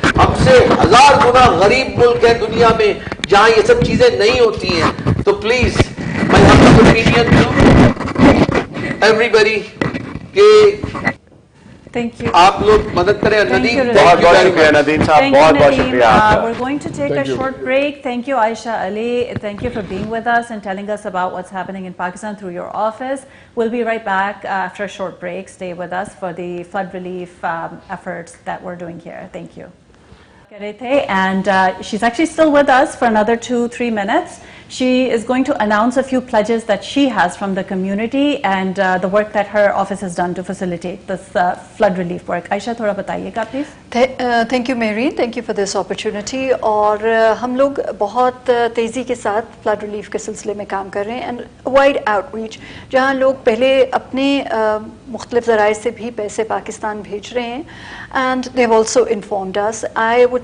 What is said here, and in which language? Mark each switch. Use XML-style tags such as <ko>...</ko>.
<ur>ہم سے 1000 گنا غریب ملک ہے دنیا میں جہاں یہ سب چیزیں نہیں ہوتی ہیں. تو پلیز میں اوپینین ایوری کہ آپ لوگ مدد کریں. ندیم بہت بہت شکریہ ندیم صاحب، بہت بہت شکریہ آپ کا.</ur> <en>We're going to take a short break. Thank you Aisha Ali, thank you for being with us and telling us about what's happening in Pakistan through your office. We'll be right back after a short break. Stay with us for the flood relief efforts that we're doing here. Thank you. And she's actually still with us for another 2-3 minutes. She is going to announce a few pledges that she has from the community and the work that her office has done to facilitate this flood relief work.</en> <ur>Aisha, thoda bataiega please.</ur> <en>Thank you Maureen, thank you for this opportunity.</en> <ur>اور ہم لوگ بہت تیزی کے ساتھ flood relief کے سلسلے میں کام کر رہے ہیں،</ur> <en>and wide outreach,</en> <ur>جہاں لوگ پہلے اپنے مختلف ذرائع سے بھی پیسے پاکستان بھیج رہے ہیں،</ur> <en>And they also informed us. I would</en>